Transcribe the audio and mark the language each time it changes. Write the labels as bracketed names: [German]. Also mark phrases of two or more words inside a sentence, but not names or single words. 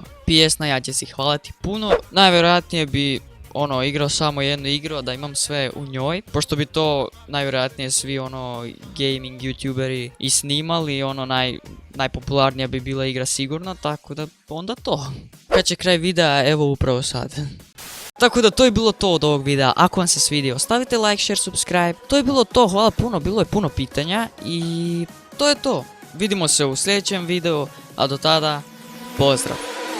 [Croatian] PS ja će si hvaliti puno, najvjerojatnije bi igrao samo jednu igru, a da imam sve u njoj, pošto bi to najvjerojatnije svi gaming youtuberi i snimali, najpopularnija bi bila igra sigurno, tako da onda to. Kad će kraj videa, evo upravo sad. Tako da to je bilo to od ovog videa. Ako vam se svidio, ostavite [English] like, share, subscribe. [Croatian] To je bilo to, hvala puno, bilo je puno pitanja i to je to. Vidimo se u sljedećem videu, a do tada, pozdrav!